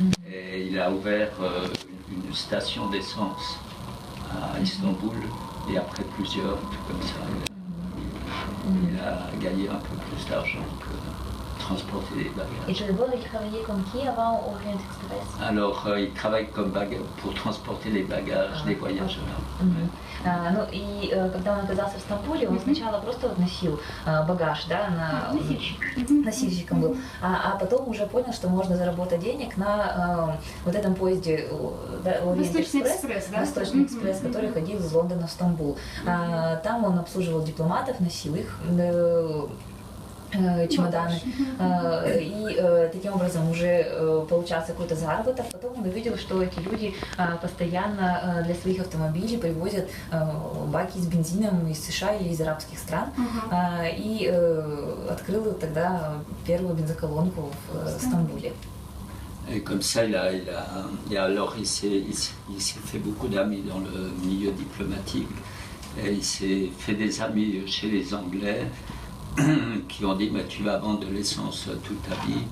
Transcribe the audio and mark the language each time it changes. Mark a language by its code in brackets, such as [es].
[fr] Et il a ouvert une station d'essence à Istanbul. Et après plusieurs, comme ça, il a gagné un peu plus d'argent que transporter des bagages. Et d'abord, il travaillait comme qui avant Orient Express? Alors, il travaille comme pour transporter les bagages des voyageurs. [ru] Ну и когда он оказался в Стамбуле, он сначала просто вот носил багаж, да, носильщиком был, а потом уже понял, что можно заработать денег на вот этом поезде Восточный экспресс, да? Восточный экспресс, который ходил из Лондона в Стамбул. Там он обслуживал дипломатов, носил их чемоданы, и таким образом уже получался какой-то заработок. Потом он увидел, что эти люди постоянно для своих автомобилей привозят баки с бензином из США или из арабских стран, и открыл тогда первую бензоколонку в Стамбуле. [fr] Et comme ça, il s'est fait beaucoup d'amis dans le milieu diplomatique. Et il s'est fait des amis chez les Anglais qui ont dit mais tu vas vendre de l'essence toute ta vie.